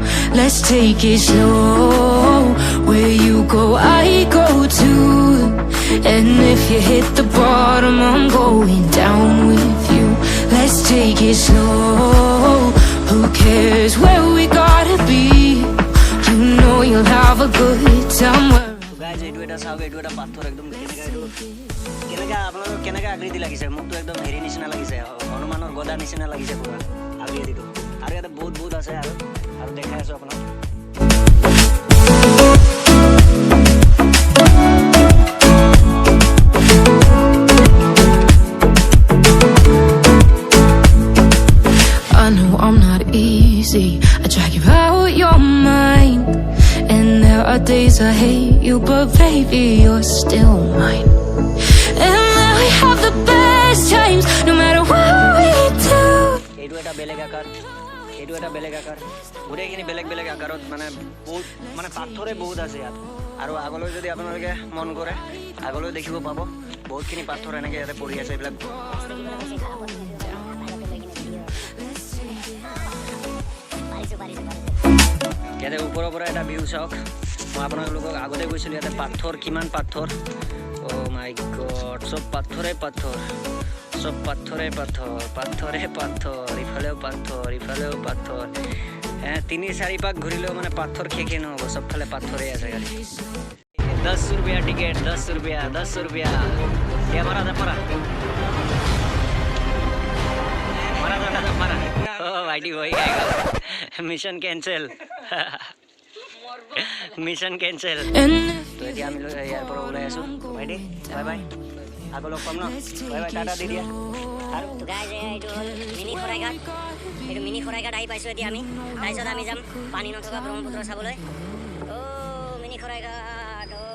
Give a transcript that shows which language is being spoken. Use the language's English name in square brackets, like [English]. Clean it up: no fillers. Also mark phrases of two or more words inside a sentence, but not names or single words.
[English] Let's take it slow, where you go, I go too. And if you hit the bottom, I'm going down with you. Let's take it slow, who cares where we gotta be. You know you'll have a good time. [Assamese] গাইজ এইটো এটা চাওক এইটো এটা পাথৰ একদম কেনেকা আপোনালোকৰ কেনেকা আকৃতি লাগিছে মোকতো একদম হেৰি নিচিনা লাগিছে হনুমানৰ গদা নিচিনা লাগিছে পুৰা আকৃতিটো আৰু ইয়াতে বহুত বহুত আছে আৰু দেখাই আছোঁ আপোনাক [English] I know I'm not easy, I drag you out your mind. And there are days I hate you, but baby, you're still mine. And then we have the best times, no matter what we do. [Assamese] এইটো এটা বেলেগ আকাৰ গোটেইখিনি বেলেগ বেলেগ আকাৰত মানে বহুত মানে পাথৰে বহুত আছে ইয়াত আৰু আগলৈ যদি আপোনালোকে মন কৰে আগলৈ দেখিব পাব বহুতখিনি পাথৰ এনেকৈ ইয়াতে পৰি আছে এইবিলাক ইয়াতে ওপৰৰ পৰা এটা ভিউ চাওক মই আপোনালোকক আগতে গৈছিলোঁ ইয়াতে পাথৰ কিমান পাথৰ [English] oh my god [Assamese] চব পাথৰে পাথৰ ইফালেও পাথৰ 3-4 পাক ঘূৰিলেও মানে পাথৰ শেষে নহ'ব চবফালে পাথৰে আছে গাড়ী [Hindi] 10 रुपया टिकट 10 रुपया ये मारा ओ भाईटी वही आएगा मिशन कैंसिल [Assamese] तो এতিয়া আমি ইয়াৰ পৰা ওলাই আছোঁ ভাইটি [English] bye bye [Assamese] আকৌ লগ পাম ন [English] bye bye [Assamese] টাটা দি দিয়া আৰু গাইজ এইটো হ'ল মিনি খৰাইঘাট আহি পাইছোঁ এতিয়া আমি তাৰপিছত আমি যাম পানী নথকা ব্ৰহ্মপুত্ৰ চাবলৈ অ' মিনি খৰাইঘাট